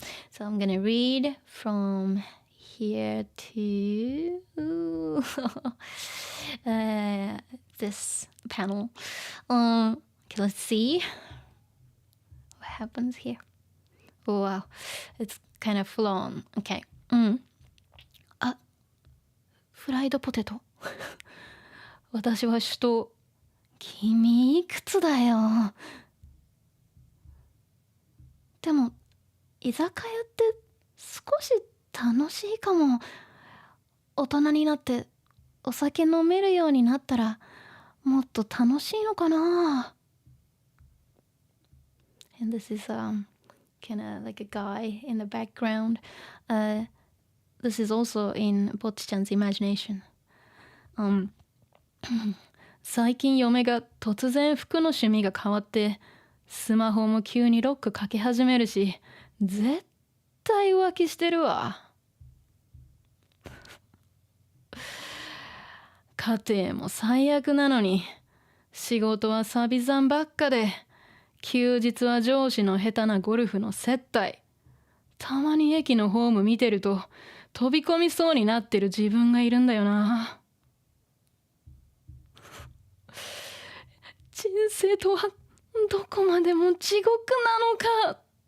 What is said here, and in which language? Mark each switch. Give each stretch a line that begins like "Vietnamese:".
English: So I'm gonna read from here to this panel. Okay, let's see what happens here. Oh wow, it's kind of full on. Okay.
Japanese: フライドポテト私は首都君いくつだよでも居酒屋って少し楽しいかも大人になってお酒飲めるようになったらもっと楽しいのかな
English: And this is kind of like a guy in the background. This is also in Bocchi-chan's imagination.
Japanese: 最近嫁が突然服の趣味が変わってスマホも急にロックかけ始めるし絶対浮気してるわ家庭も最悪なのに仕事はサビ残ばっかで休日は上司の下手なゴルフの接待たまに駅のホーム見てると飛び込みそうになってる自分がいるんだよな人生とはどこまでも地獄なのか